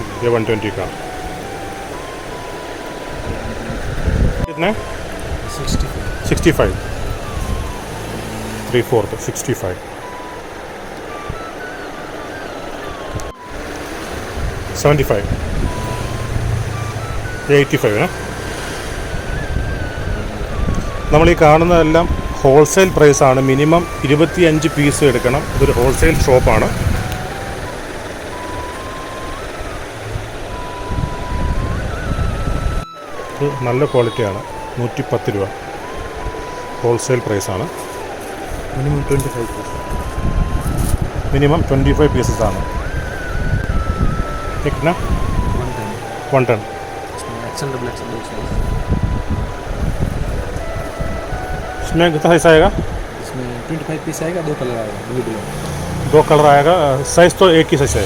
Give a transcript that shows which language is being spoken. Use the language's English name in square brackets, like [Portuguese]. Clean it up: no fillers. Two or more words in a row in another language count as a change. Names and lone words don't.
[Hindi] ये 120 का। कितना? 65 3/4 65 75 ये 85 है। [Malayalam] നമ്മൾ ഈ കാണുന്നതെല്ലാം [English] wholesale price. minimum 25 piece [Malayalam] എടുക്കണം. ഇതൊരു [English] wholesale shop. [Malayalam] ഇത് നല്ല ക്വാളിറ്റിയാണ്. 110 രൂപ [English] wholesale price. minimum 25 piece, minimum 25 pieces ആണ്. [Hindi] कितना? 110 इसमें [English] XL double XL [Hindi] दो साइज। इसमें कितना साइज आएगा? इसमें 25 पीस आएगा, 2 कलर आएगा, 2 कलर आएगा। साइज तो एक ही साइज है?